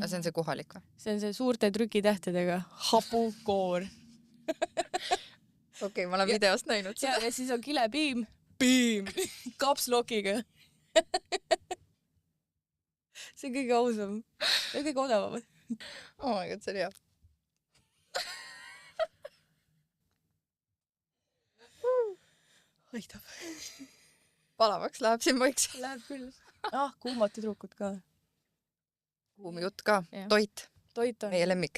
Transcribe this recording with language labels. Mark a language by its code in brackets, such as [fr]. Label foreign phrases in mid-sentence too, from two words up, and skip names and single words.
[et] See on see kohalik või? See on see suurte trükitähtedega hapukoor. Okei, ma olen videost näinud Ja, seda. ja siis on kilepiim. Piim. Kapslokiga. See on kõige ausam. See on kõige odavam. [en] Oh my god, [et] see oli hea. Aitab. Palavaks läheb siin vaikselt. Läheb küll. Kuumad tüdrukud ka. Kuum jutt ka. Jah. Toit. Toit on Meie lemmik.